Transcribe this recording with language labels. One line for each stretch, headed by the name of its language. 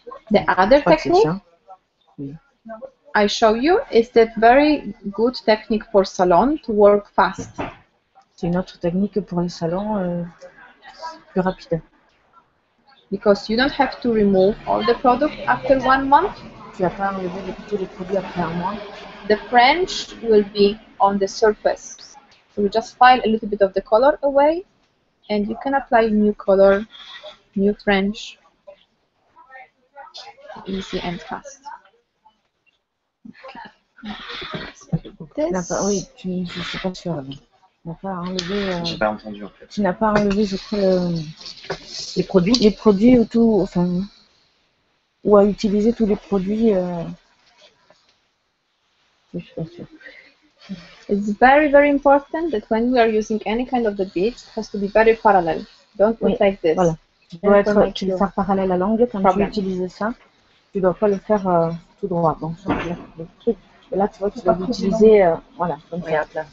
English: The other technique I show you is that very good technique for salon to work fast.
French: C'est une autre technique pour les salons plus rapide.
English: Because you don't have to remove all the product after 1 month.
French: Tu vas pas enlever tous les produits après un mois.
English: The French will be on the surface. So you just file a little bit of the color away, and you can apply new color, new French, easy and fast. Okay.
French: Oui, je suis pas sûre. Tu n'as pas enlevé. J'ai pas entendu en fait. Tu n'as pas enlevé, je crois, les produits ou tout, enfin, ou à utiliser tous les produits. Je suis pas sûre.
English: It's very, very important that when we are using any kind of the beads, it has to be very parallel. Don't put like this.
French: Voilà. Tu dois le faire parallèle à l'angle quand tu utilises ça. tu dois pas le faire tout droit. Donc, le truc. Et là, tu vois, tu dois l'utiliser, voilà, comme ça.